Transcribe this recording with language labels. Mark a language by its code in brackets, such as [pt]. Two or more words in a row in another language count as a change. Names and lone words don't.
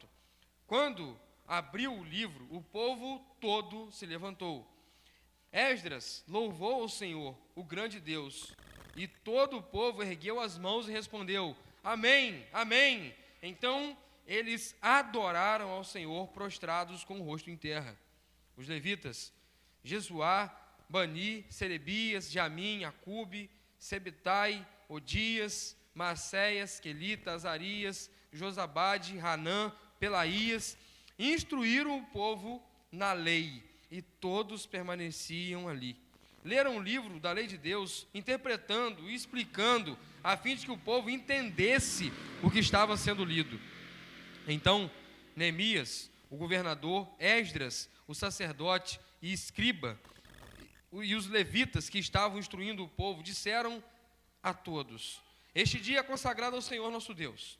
[pt] Quando abriu o livro, o povo todo se levantou. Esdras louvou ao Senhor, o grande Deus, e todo o povo ergueu as mãos e respondeu: Amém, Amém. Então eles adoraram ao Senhor, prostrados com o rosto em terra. Os levitas, Jesuá, Bani, Serebias, Jamim, Acube, Sebetai, Odias, Maacéias, Quelita, Azarias, Josabade, Hanã, Pelaías, instruíram o povo na lei, e todos permaneciam ali. Leram o livro da lei de Deus, interpretando e explicando, a fim de que o povo entendesse o que estava sendo lido. Então, Neemias, o governador, Esdras, o sacerdote e escriba, e os levitas que estavam instruindo o povo, disseram a todos: este dia é consagrado ao Senhor nosso Deus.